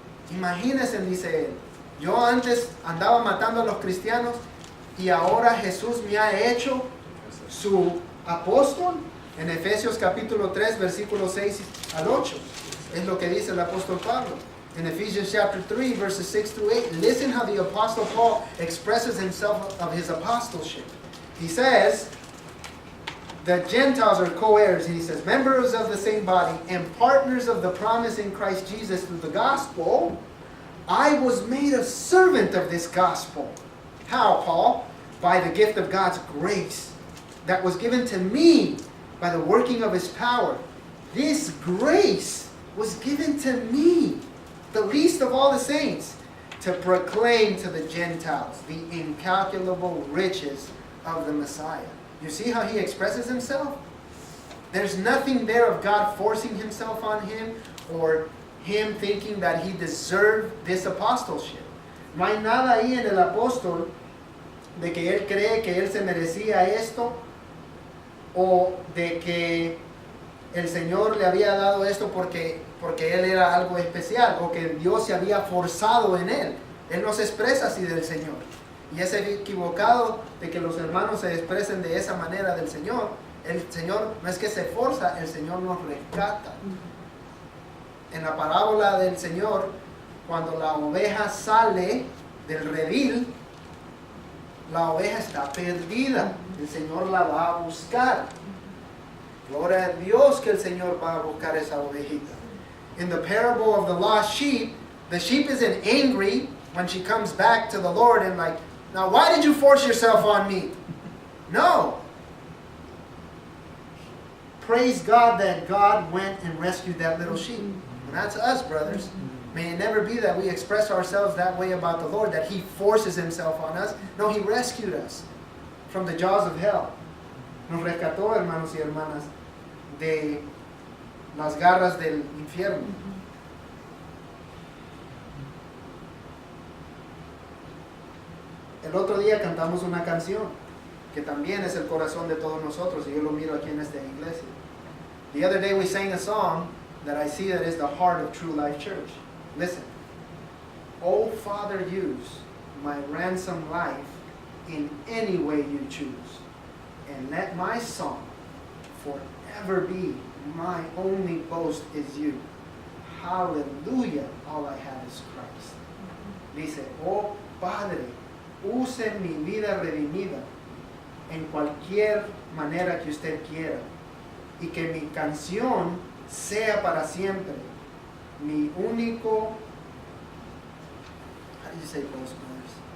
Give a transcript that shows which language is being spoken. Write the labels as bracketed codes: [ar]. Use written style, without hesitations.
[es] Imagínense, dice él, yo antes andaba matando a los cristianos y ahora Jesús me ha hecho su apóstol. En Efesios capítulo 3, versículos 6 al 8. Es lo que dice el apóstol Pablo. [en] In Ephesians chapter 3, verses 6 through 8, listen how the apostle Paul expresses himself of his apostleship. He says, the Gentiles are co-heirs, and he says, members of the same body and partners of the promise in Christ Jesus through the gospel. I was made a servant of this gospel. How, Paul? By the gift of God's grace that was given to me by the working of his power. This grace was given to me, the least of all the saints, to proclaim to the Gentiles the incalculable riches of the Messiah. You see how he expresses himself? There's nothing there of God forcing himself on him or him thinking that he deserved this apostleship. [es] No hay nada ahí en el apóstol de que él cree que él se merecía esto o de que el Señor le había dado esto porque él era algo especial o que Dios se había forzado en él. Él no se expresa así del Señor. Y es equivocado de que los hermanos se expresen de esa manera del Señor. El Señor no es que se forza, el Señor nos rescata. En la parábola del Señor, cuando la oveja sale del redil, la oveja está perdida. El Señor la va a buscar. Gloria a Dios que el Señor va a buscar esa ovejita. [en] In the parable of the lost sheep, the sheep isn't angry when she comes back to the Lord and like, now why did you force yourself on me? No. Praise God that God went and rescued that little sheep. And that's us, brothers. May it never be that we express ourselves that way about the Lord, that He forces Himself on us. No, He rescued us from the jaws of hell. [es] Nos rescató, hermanos y hermanas, de las garras del infierno. El otro día cantamos una canción que también es el corazón de todos nosotros y yo lo miro aquí en esta iglesia. [en] The other day we sang a song that I see that is the heart of True Life Church. Listen. Oh, Father, use my ransom life in any way you choose, and let my song forever be my only boast is you. Hallelujah, all I have is Christ. [es] Dice, oh Padre, use mi vida redimida en cualquier manera que usted quiera y que mi canción sea para siempre mi único, [en] how do you say boast, brothers?